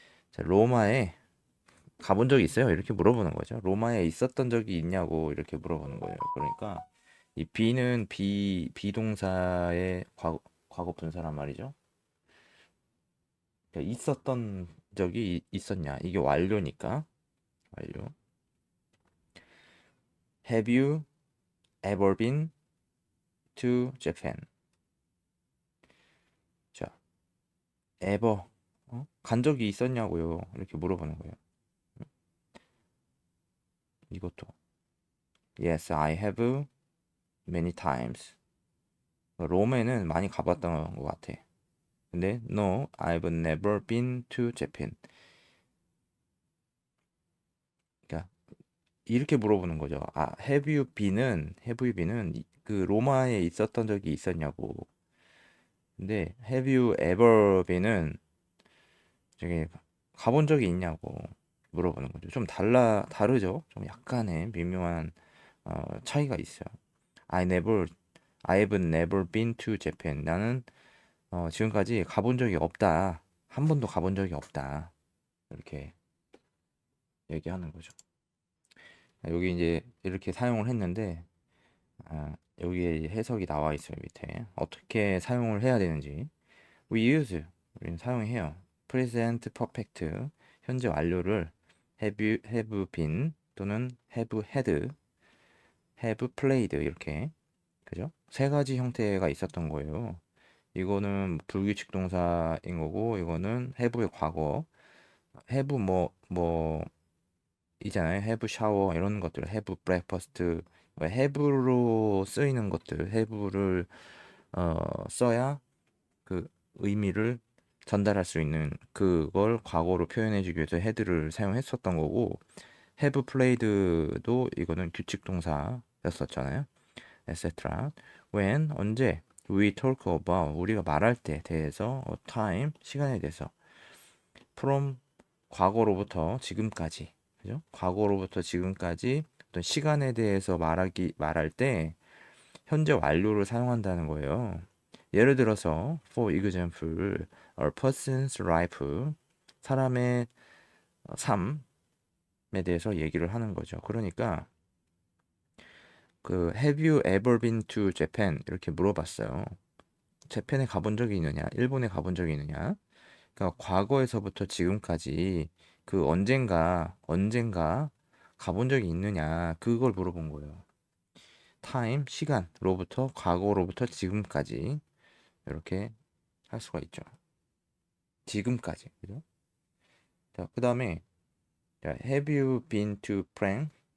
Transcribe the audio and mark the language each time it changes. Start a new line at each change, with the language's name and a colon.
Korean: 자, 로마에 가본 적이 있어요? 이렇게 물어보는 거죠. 로마에 있었던 적이 있냐고 이렇게 물어보는 거예요. 그러니까 이 be는 비동사의 과거 분사란 말이죠. 그러니까 있었던 적이 있었냐? 이게 완료니까. 완료.
English: Have you ever been to Japan?
Korean: 자, ever 간 적이 있었냐고요. 이렇게 물어보는 거예요. 이것도
English: Yes, I have many times.
Korean: 롬에는 많이 가봤던 것 같아. 근데
English: No, I've never been to Japan.
Korean: 그러니까 이렇게 물어보는 거죠.
English: Have you been
Korean: 은 그 로마에 있었던 적이 있었냐고. 근데
English: Have you ever been
Korean: 은 저기 가본 적이 있냐고 물어보는 거죠. 좀 다르죠. 좀 약간의 미묘한 차이가 있어요.
English: I never, I've never been to Japan.
Korean: 나는 지금까지 가본 적이 없다. 한 번도 가본 적이 없다. 이렇게 얘기하는 거죠. 여기 이제 이렇게 사용을 했는데 여기에 해석이 나와 있어요. 밑에 어떻게 사용을 해야 되는지.
English: We use
Korean: 우리는 사용해요.
English: Present Perfect 현재 완료를 have been 또는 have had, have played 이렇게 그죠?
Korean: 세 가지 형태가 있었던 거예요. 이거는 불규칙 동사인 거고 이거는 have의 과거. have 뭐 이잖아요. have shower 이런 것들, have breakfast, have로 쓰이는 것들, have를 써야 그 의미를 전달할 수 있는 그걸 과거로 표현해주기 위해서 had를 사용했었던 거고 have played도 이거는 규칙 동사였었잖아요.
English: etc.
Korean: When 언제
English: we talk about
Korean: 우리가 말할 때 대해서 time 시간에 대해서 from 과거로부터 지금까지 그죠? 과거로부터 지금까지 어떤 시간에 대해서 말할 때 현재 완료를 사용한다는 거예요. 예를 들어서
English: for example, a person's life
Korean: 사람의 삶에 대해서 얘기를 하는 거죠. 그러니까 그
English: have you ever been to Japan
Korean: 이렇게 물어봤어요. 재팬에 가본 적이 있느냐? 일본에 가본 적이 있느냐? 그러니까 과거에서부터 지금까지 그 언젠가 가본 적이 있느냐? 그걸 물어본 거예요. 타임, 시간로부터 과거로부터 지금까지 이렇게 할 수가 있죠. 지금까지. 그죠? 자, 그다음에 자,
English: have you been to France?